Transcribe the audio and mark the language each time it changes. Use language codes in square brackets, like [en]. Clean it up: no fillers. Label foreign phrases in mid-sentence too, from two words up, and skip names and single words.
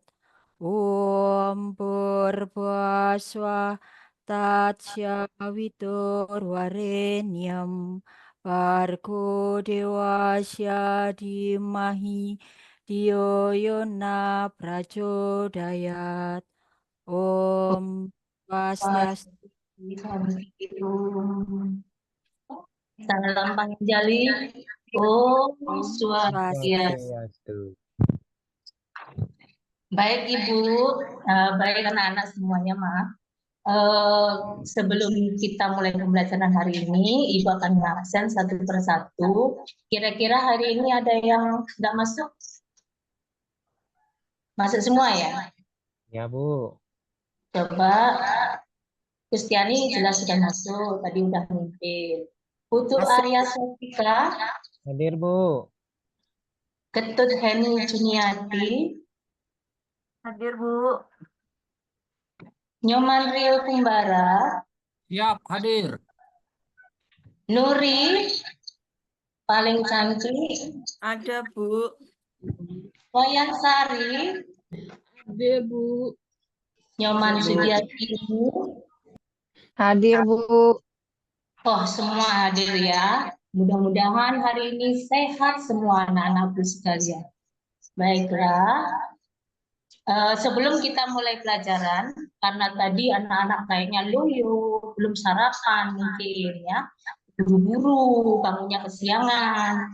[sa] ॐ भूर्भुवःस्वः तत्सवितुर् वरेण्यं भर्गो देवस्य धीमहि धियो यो नः प्रचोदयात्. [ban] Om Swastiastu. [id] Salam panjali. [ban] Om Swastiastu. Swastiastu. [id] Baik Ibu, baik anak-anak semuanya, maaf. Sebelum kita mulai pembelajaran hari ini, Ibu akan mengabsen satu persatu. Kira-kira hari ini ada yang nggak masuk? Masuk semua ya? Ya, Bu. Coba, Kustiani jelas sudah masuk, tadi udah mimpin. Putu Masuk. Arya Sofika, Hadir, Bu. Ketut Heni Juniati, Hadir, Bu. Nyoman Rio Kumbara, Siap, hadir. Nuri, paling cantik, Ada, Bu. Wayan Sari, Hadir, Bu. Nyoman Sudiati. Hadir, Bu. Oh, semua hadir ya. Mudah-mudahan hari ini sehat semua anak-anakku sekalian. Baiklah, sebelum kita mulai pelajaran, karena tadi anak-anak kayaknya loyo, belum sarapan mungkin ya, buru-buru, bangunnya kesiangan.